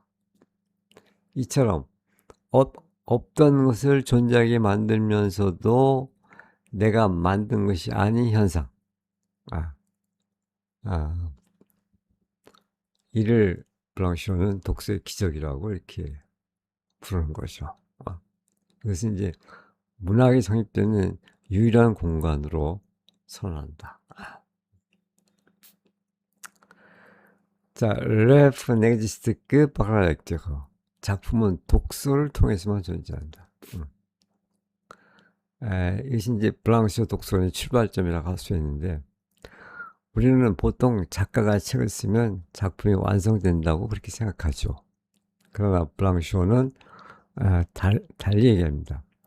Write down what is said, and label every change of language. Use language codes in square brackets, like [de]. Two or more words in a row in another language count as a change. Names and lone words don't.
[ko] 이처럼 없던 것을 존재하게 만들면서도 내가 만든 것이 아닌 현상, 이를 블랑시오는 독서의 기적이라고 이렇게 부르는 거죠. 그것은 이제 문학이 성립되는 유일한 공간으로 선언한다. 자, [fr] l'œuvre n'existe que par la lecture. [ko] 작품은 독서를 통해서만 존재한다. 이것이 이제 블랑시오 독서의 출발점이라고 할 수 있는데, 우리는 보통 작가가 책을 쓰면 작품이 완성된다고 그렇게 생각하죠. 그러나 블랑시오는 달리 얘기합니다.